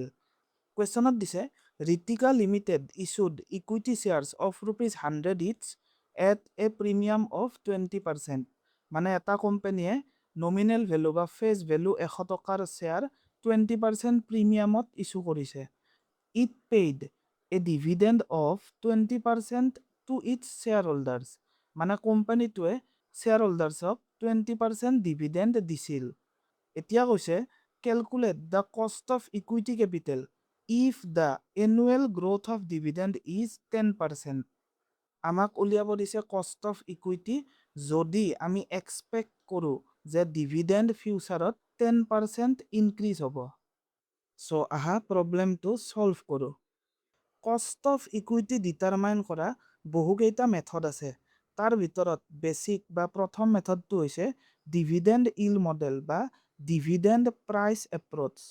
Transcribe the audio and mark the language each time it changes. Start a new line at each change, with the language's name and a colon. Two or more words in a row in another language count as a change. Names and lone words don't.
Assamese: কুৱেশ্যনত দিছে
English: Ritika Limited issued equity shares of ₹100 each at a premium of 20%.
Assamese: মানে এটা কোম্পানীয়ে
English: nominal value
Assamese: বা
English: face value
Assamese: 100 টকাৰ শ্বেয়াৰ 20% প্ৰিমিয়ামত ইছ্যু কৰিছে।
English: It paid a dividend of 20% to its shareholders.
Assamese: মানে কোম্পানীটোৱে শ্বেয়াৰহোল্ডাৰ্ছক 20% ডিভিডেণ্ড দিছিল। এতিয়া কৈছে
English: calculate the cost of equity capital if the annual growth of dividend is 10%.
Assamese: আমাক উলিয়াব দিছে
English: cost of equity
Assamese: যদি আমি এক্সপেক্ট কৰোঁ যে ডিভিডেণ্ড ফিউচাৰত 10% ইনক্ৰিজ হ'ব। সো আহা প্ৰব্লেমটো সলভ কৰোঁ।
English: cost of equity determine
Assamese: কৰা বহুকেইটা মেথড আছে। তাৰ ভিতৰত বেছিক বা প্ৰথম মেথডটো হৈছে
English: dividend yield model
Assamese: বা
English: dividend price approach.